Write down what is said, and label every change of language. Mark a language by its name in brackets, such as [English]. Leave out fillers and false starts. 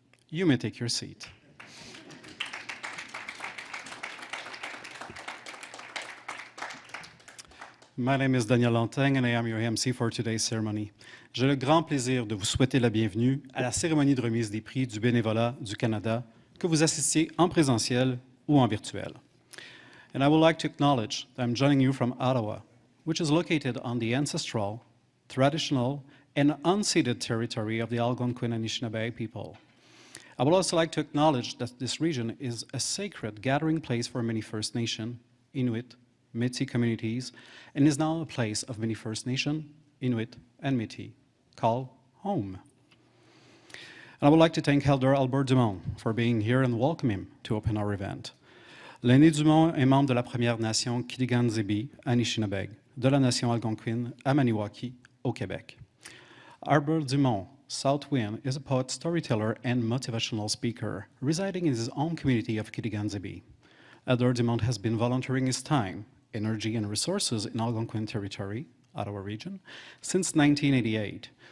[English] You may take your seat. My name is Daniel Lantagne, and I am your MC for today's ceremony. [French] J'ai le grand plaisir de vous souhaiter la bienvenue à la cérémonie de remise des prix du bénévolat du Canada, que vous assistiez en présentiel ou en virtuel. [English] And I would like to acknowledge that I'm joining you from Ottawa, which is located on the ancestral, traditional, and unceded territory of the Algonquin and Anishinaabe people. I would also like to acknowledge that this region is a sacred gathering place for many First Nation, Inuit, Métis communities, and is now a place of many First Nation, Inuit, and Métis, called home. And I would like to thank Elder Albert Dumont for being here and welcome him to open our event. [French] L'aîné Dumont est membre de la Première Nation Kitigan-Zibi, Anishinaabe, de la Nation algonquine à Maniwaki, au Québec. [English] Albert Dumont, South Wind, is a poet, storyteller, and motivational speaker, residing in his own community of Kitigan-Zibi. Elder Dumont has been volunteering his time, energy, and resources in Algonquin territory, Ottawa region, since 1988.